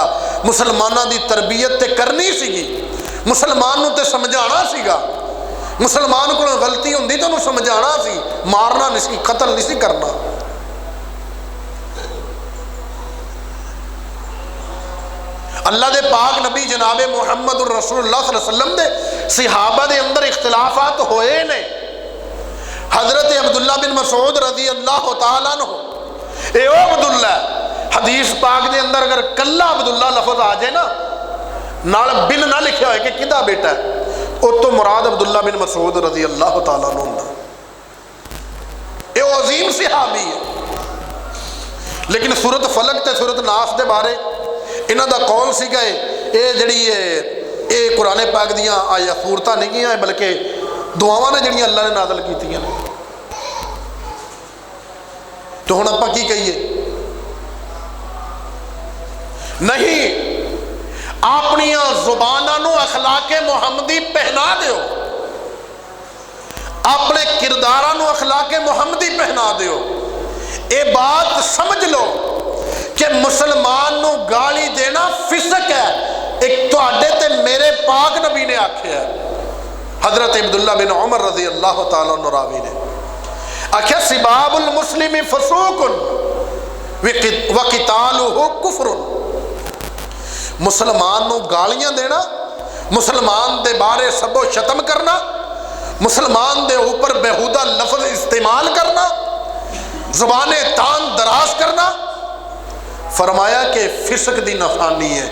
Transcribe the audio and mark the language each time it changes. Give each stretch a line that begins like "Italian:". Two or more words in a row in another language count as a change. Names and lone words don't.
Punjabi: مسلمانوں کی تربیت تے کرنی سیگی، مسلمان نوں تے سمجھانا سیگا، مسلمان کو غلطی ہوندی تو انہیں سمجھانا سی، مارنا نہیں سی، قتل نہیں سی کرنا. اللہ دے پاک نبی جنابِ
Arabic: محمد رسول الله صلى الله عليه وسلم
Punjabi: دے صحابہ دے اندر اختلافات ہوئے نے.
Arabic: حضرة عبد الله بن مسعود رضي الله تعالى عنه,
Punjabi: اے او عبداللہ، حدیث پاک دے اندر اگر کلا عبداللہ لفظ آ جائے نا، نال بن نہ لکھا ہو کہ کدا بیٹا ہے، اس تو مراد عبداللہ بن مسعود
Arabic: رضي الله تعالى عنه
Punjabi: ہندا.
Urdu: یہ عظیم صحابی ہے.
Punjabi: لیکن سورت فلق تے سورت ناس دے بارے انہاں دا قول سیگا، یہ جہڑی یہ قرآن پاک دیاں آیا سورتاں نہیں گیاں، بلکہ دعاواں نے جہڑیاں اللہ نے نازل کیتیاں نے. تو ہن آپاں کی کہیے? نہیں، اپنیاں زباناں نوں اخلاقِ محمدی پہنا دیو، اپنے کرداراں نوں اخلاقِ محمدی پہنا دیو.
Urdu: یہ بات سمجھ لو کہ مسلمان نوں گالی دینا فسق ہے.
Punjabi: ایک تہاڈے تے میرے پاک نبی نے آکھیا، حضرت عبداللہ بن عمر
Arabic: رضي الله تعالى عنه
Punjabi: راوی نے آکھیا,
Arabic: سباب المسلم فسوق وقتاله كفر.
Punjabi: مسلمان نوں گالیاں دینا، مسلمان دے بارے سب و شتم کرنا، مسلمان دے اوپر بیہودہ لفظ استعمال کرنا، زبانِ طعن دراز کرنا، فرمایا کہ فسق دی نشانی ہے.